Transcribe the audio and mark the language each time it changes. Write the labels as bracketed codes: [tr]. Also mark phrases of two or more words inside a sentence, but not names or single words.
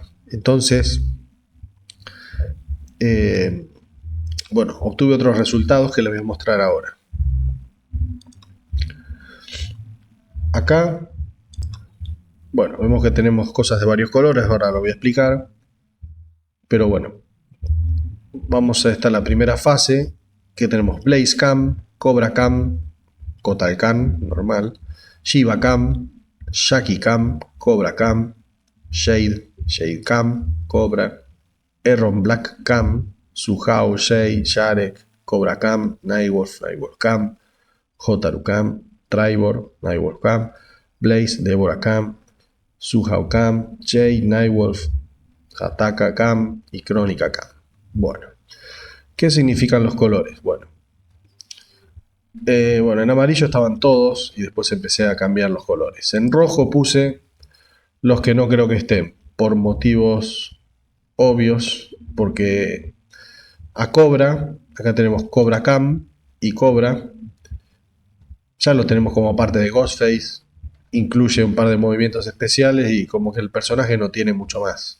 [es] Entonces, eh, bueno, obtuve otros resultados que les voy a mostrar ahora. Acá, bueno, vemos que tenemos cosas de varios colores, ahora lo voy a explicar. Pero bueno, vamos a esta la primera fase, que tenemos Blaze Cam, Cobra Cam, Kotal Cam, normal, Shiva Cam, Shaki Cam, Cobra Cam, Shade, Shade Cam, Cobra, Erron Black Cam, Suhao, Shade, Sharek, Cobra Cam, Nightwolf, Nightwolf Cam, Hotaru Cam, Tribor, Nightwolf Cam, Blaze, Deborah Cam, Suhao Cam, Jade, Nightwolf, Hataka Cam y Crónica Cam. Bueno, ¿qué significan los colores? Bueno, en amarillo estaban todos y después empecé a cambiar los colores. En rojo puse los que no creo que estén, por motivos obvios, porque a Cobra, acá tenemos Cobra Cam y Cobra, ya lo tenemos como parte de Ghostface, incluye un par de movimientos especiales y como que el personaje no tiene mucho más.